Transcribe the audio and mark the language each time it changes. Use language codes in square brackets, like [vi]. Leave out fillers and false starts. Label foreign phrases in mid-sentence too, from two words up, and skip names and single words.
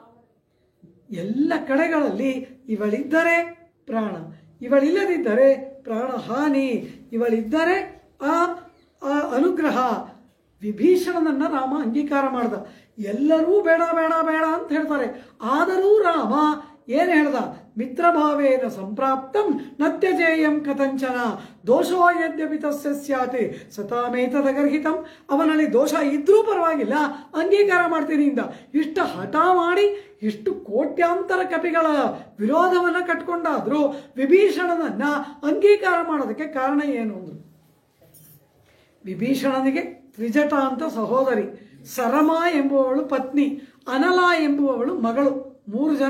[kn] ಎಲ್ಲ ಕಡೆಗಳಲ್ಲಿ ಇವಳಿದ್ದರೆ ಪ್ರಾಣ, ಇವಳಿಲ್ಲದಿದ್ದರೆ ಪ್ರಾಣ ಹಾನಿ, ಇವಳಿದ್ದರೆ ಆ ಅನುಗ್ರಹ. ವಿಭೀಷಣನನ್ನ ರಾಮ ಅಂಗೀಕಾರ ಮಾಡ್ದ. ಎಲ್ಲರೂ ಬೇಡ ಬೇಡ ಬೇಡ ಅಂತ ಹೇಳ್ತಾರೆ. ಆದರೂ ರಾಮ ಏನು ಹೇಳ್ದ? [sa] ಮಿತ್ರಭಾವೇನ ಸಂಪ್ರಾಪ್ತಂ ನತ್ಯಜೇಯಂ ಕಥಂಚನ ದೋಷೋ ಯದ್ಯಪಿ ತಸ್ಯ ಸ್ಯಾತ್ ಸತಾಮೇತದಗರ್ಹಿತಂ. [kn] ಅವನಲ್ಲಿ ದೋಷ ಇದ್ರೂ ಪರವಾಗಿಲ್ಲ, ಅಂಗೀಕಾರ ಮಾಡ್ತೀನಿ ಇಂದ. ಇಷ್ಟ ಹಠ ಮಾಡಿ ಇಷ್ಟು ಕೋಟ್ಯಾಂತರ ಕಪಿಗಳ ವಿರೋಧವನ್ನು ಕಟ್ಕೊಂಡಾದ್ರೂ ವಿಭೀಷಣನನ್ನ ಅಂಗೀಕಾರ ಮಾಡೋದಕ್ಕೆ ಕಾರಣ ಏನು ಅಂದ್ರು. ವಿಭೀಷಣನಿಗೆ ತ್ರಿಜಟ ಅಂತ ಸಹೋದರಿ, ಸರಮ ಎಂಬುವವಳು ಪತ್ನಿ, ಅನಲ ಎಂಬುವವಳು ಮಗಳು, 3 ಜನ.